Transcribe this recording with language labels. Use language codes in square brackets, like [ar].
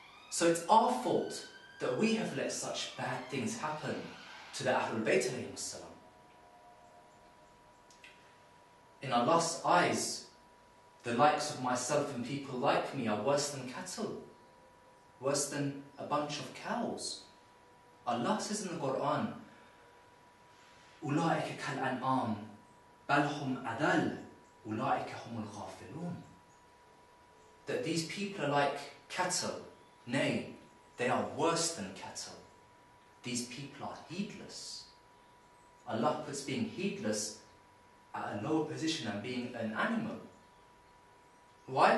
[en] So it's our fault that we have let such bad things happen to the Ahlul Bayt alayhim salam. In Allah's eyes, the likes of myself and people like me are worse than cattle, worse than a bunch of cows. Allah says in the Quran, [ar] أُولَٰئِكَ كَالْأَنْعَامِ بَلْ هُمْ أَضَلُّ أُولَٰئِكَ هُمُ الْغَافِلُونَ. [en] That these people are like cattle. Nay, they are worse than cattle. These people are heedless. Allah puts being heedless at a lower position than being an animal. Why?